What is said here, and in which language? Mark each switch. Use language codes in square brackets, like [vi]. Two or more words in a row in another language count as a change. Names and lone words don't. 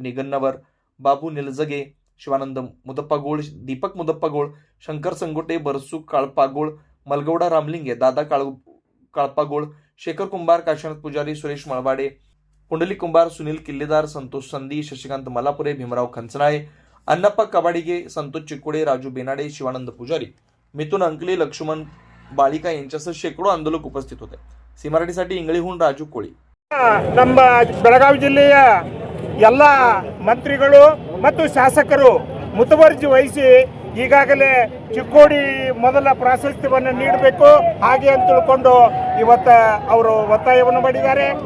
[mr] निगन्नावर, बाबू निलजगे, शिवानंद मुदप्पागोळ, दीपक मुदप्पागोळ, शंकर संगोटे, बरसू काळपागोळ, मलगौडा रामलिंगे, दादा काळपागोळ, शेखर कुंभार, काशीनाथ पुजारी, सुरेश मळवाडे, पुंडलिक कुंभार, सुनील किल्लेदार, संतोष संदी, शशिकांत मलापुरे, भीमराव खंचनाळे, अण्णाप्पा कबाडिगे, संतोष चिकोडे, राजू बेनाडे, शिवानंद पुजारी, मिथुन अंकले, लक्ष्मण बाळिका यांच्यासह शेकडो आंदोलक उपस्थित होते. सी मराठीसाठी इंगळीहून राजू कोळी. [kn] ನಮ್ಮ ಬೆಳಗಾವಿ ಜಿಲ್ಲೆಯ ಎಲ್ಲ ಮಂತ್ರಿಗಳು ಮತ್ತು ಶಾಸಕರು ಮುತುವರ್ಜಿ ವಹಿಸಿ ಈಗಾಗಲೇ ಚಿಕ್ಕೋಡಿ ಮೊದಲ ಪ್ರಾಶಸ್ತ್ಯವನ್ನು ನೀಡಬೇಕು ಹಾಗೆ ಅಂತ ತಿಳ್ಕೊಂಡು ಇವತ್ತು ಅವರು ಒತ್ತಾಯವನ್ನು ಮಾಡಿದ್ದಾರೆ.